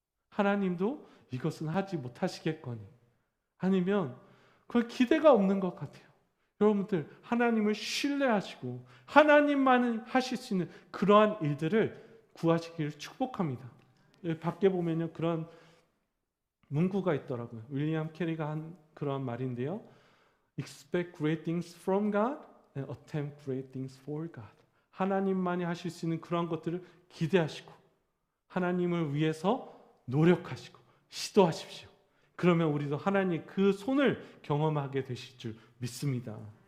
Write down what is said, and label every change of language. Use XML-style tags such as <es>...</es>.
<ko>하나님도 이것은 하지 못하시겠거니, 아니면 그 기대가 없는 것 같아요. 여러분들, 하나님을 신뢰하시고 하나님만은 하실 수 있는 그러한 일들을 구하시기를 축복합니다. 여기 밖에 보면요, 그런 문구가 있더라고요. 윌리엄 캐리가 한 그런 말인데요,</ko> <en>Expect great things from God and attempt great things for God.</en> <ko>하나님만이 하실 수 있는 그런 것들을 기대하시고 하나님을 위해서 노력하시고 시도하십시오. 그러면 우리도 하나님의 그 손을 경험하게 되실 줄 믿습니다.</ko>